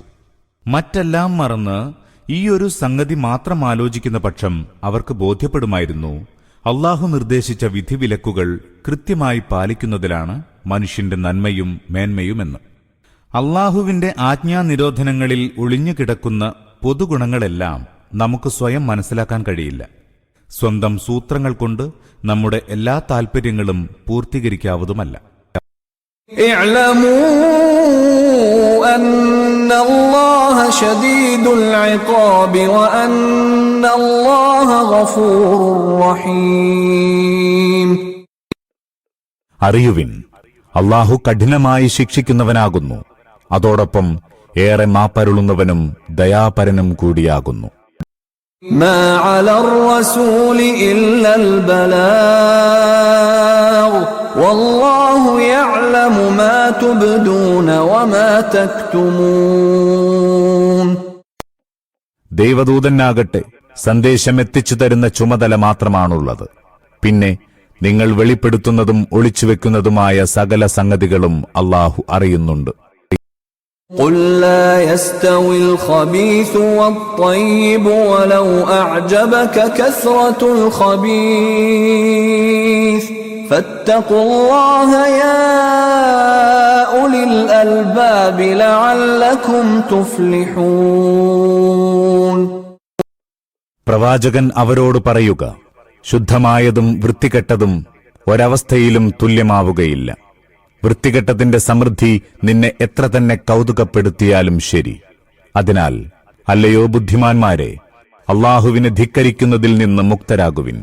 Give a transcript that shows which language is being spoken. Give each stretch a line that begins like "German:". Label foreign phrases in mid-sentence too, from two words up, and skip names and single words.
Malayalam: മറ്റെല്ലാം മറന്ന് ഈയൊരു സംഗതി മാത്രം ആലോചിക്കുന്ന പക്ഷം അവർക്ക് ബോധ്യപ്പെടുമായിരുന്നു, അള്ളാഹു നിർദ്ദേശിച്ച വിധിവിലക്കുകൾ കൃത്യമായി പാലിക്കുന്നതിലാണ് മനുഷ്യന്റെ നന്മയും മേന്മയുമെന്ന്. അള്ളാഹുവിന്റെ ആജ്ഞാനിരോധനങ്ങളിൽ ഒളിഞ്ഞുകിടക്കുന്ന പൊതുഗുണങ്ങളെല്ലാം നമുക്ക് സ്വയം മനസ്സിലാക്കാൻ കഴിയില്ല. സ്വന്തം സൂത്രങ്ങൾ കൊണ്ട് നമ്മുടെ എല്ലാ താൽപര്യങ്ങളും പൂർത്തീകരിക്കാവുന്നതുമല്ല.
Arabic: اعلموا أن الله شديد العقاب وأن الله غفور رحيم.
Malayalam: അറിയുവിൻ, അള്ളാഹു കഠിനമായി ശിക്ഷിക്കുന്നവനാകുന്നു, അതോടൊപ്പം ഏറെ മാപ്പരുളുന്നവനും ദയാപരനും കൂടിയാകുന്നു.
Arabic: ما على الرسول إلا البلاغ والله يعلم ما تبدون وما تكتمون.
Malayalam: ദൈവദൂതനാകട്ടെ സന്ദേശം എത്തിച്ചു തരുന്ന ചുമതല മാത്രമാണുള്ളത്. പിന്നെ നിങ്ങൾ വെളിപ്പെടുത്തുന്നതും ഒളിച്ചുവെക്കുന്നതുമായ സകല സംഗതികളും അള്ളാഹു അറിയുന്നുണ്ട്.
Arabic: قل لا يستوي الخبيث والطيب ولو أعجبك كثرة الخبيث فاتقوا الله يا أولي الألباب لعلكم تفلحون.
Malayalam: പ്രവാചകൻ അവരോട് പറയുക, ശുദ്ധമായതും വൃത്തികെട്ടതും ഒരവസ്ഥയിലും തുല്യമാവുകയില്ല. വൃത്തികെട്ടതിന്റെ സമൃദ്ധി നിന്നെ എത്ര തന്നെ കൗതുകപ്പെടുത്തിയാലും ശരി. അതിനാൽ അല്ലയോ ബുദ്ധിമാന്മാരെ, അള്ളാഹുവിനെ ധിക്കരിക്കുന്നതിൽ നിന്ന് മുക്തരാകുവിൻ.